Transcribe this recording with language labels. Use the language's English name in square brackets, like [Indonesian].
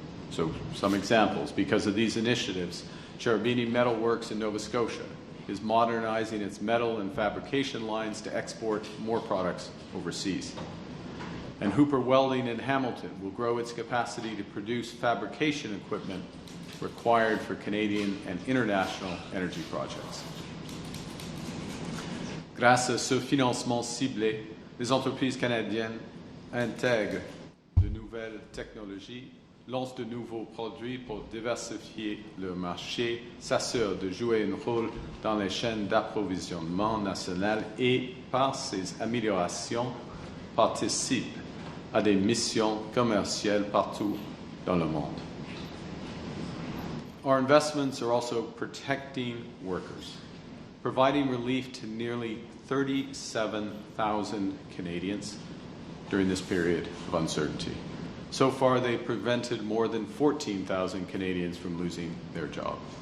[English] So some examples. Because of these initiatives, Cherubini Metal Works in Nova Scotia is modernizing its metal and fabrication lines to export more products overseas. And Hooper Welding in Hamilton will grow its capacity to produce fabrication equipment required for Canadian and international energy projects. [French] Grâce à ce financement ciblé, les entreprises canadiennes intègrent de nouvelles technologies, lancent de nouveaux produits pour diversifier leur marché, s'assurent de jouer un rôle dans les chaînes d'approvisionnement nationales et, par ces améliorations, participent à des missions commerciales partout dans le monde. [English] Our investments are also protecting workers, providing relief to nearly 37,000 Canadians during this period of uncertainty. So far, they've prevented more than 14,000 Canadians from losing their job.